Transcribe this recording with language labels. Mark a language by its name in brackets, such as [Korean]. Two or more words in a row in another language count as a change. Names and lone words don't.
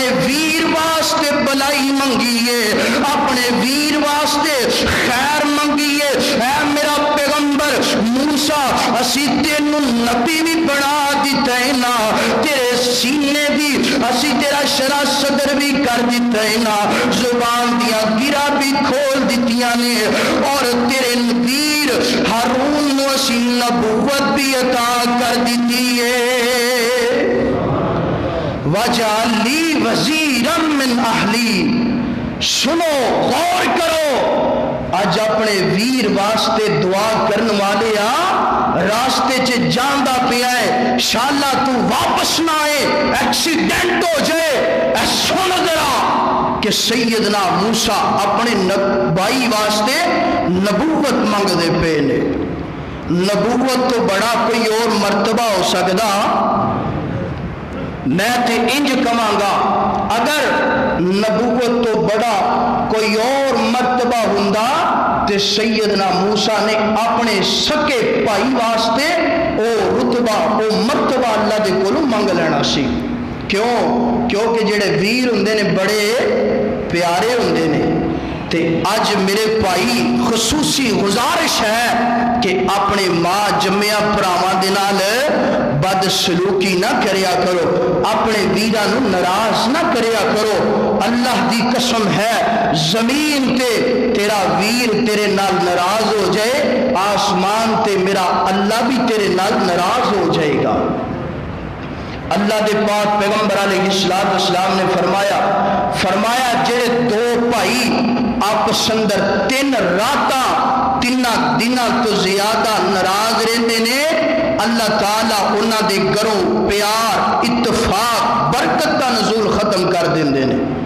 [Punjabi] ویر واسطے بلائی منگیے اپنے ویر واسطے خیر منگیے اے میرا پیغمبر موسیٰ اسی تینوں نبی بھی بنا دیتا ہے نا تیرے سینے بھی اسی تیرا شرع صدر بھی کر دیتا ہے نا زبان دیا گرا بھی کھول دیتیاں نے اور تیرے ویر ہارون نو اسی نبوت بھی عطا کر دیتی ہے [Arabic] وَجَعَلْ لِي وَزِيرًا مِّنْ أَهْلِي [Punjabi] سنو غور کرو اج اپنے ویر واسطے دعا کرن والے راستے چ جاندا پیا ہے شالا تو واپس نہ آئے ایکسیڈنٹ ہو جائے اے سن ذرا کہ سیدنا موسیٰ اپنے بھائی واسطے نبوت منگ دے پے نے نبوت تو بڑا کوئی اور مرتبہ ہو سکدا میں تے انج کہاں گا اگر نبوت تو بڑا کوئی اور مرتبہ ہوندا تے سیدنا موسیٰ نے اپنے سکے بھائی واسطے او رتبہ او مرتبہ اللہ دے کولوں منگ لینا سی کیونکہ جڑے ویر ہوندے نے بڑے پیارے ہوندے نے تے اج میرے بھائی خصوصی گزارش ہے کہ اپنے ماں جمعہ پراواں دے نال بد سلوکی نہ کریا کرو اپنے ویراں نو ناراض نہ کریا کرو اللہ دی قسم ہے زمین تے تیرا ویر تیرے نال ناراض ہو جائے آسمان تے میرا اللہ بھی تیرے نال ناراض ہو جائے گا اللہ دے پاک پیغمبر [Arabic] علیہ السلام [Punjabi] نے فرمایا جڑے دو بھائی آپس اندر 3 راتاں 3 دنوں تو زیادہ ناراض رہندے نے اللہ تعالیٰ انہاں دے گھروں پیار اتفاق برکت دا نزول ختم کر دیندے نے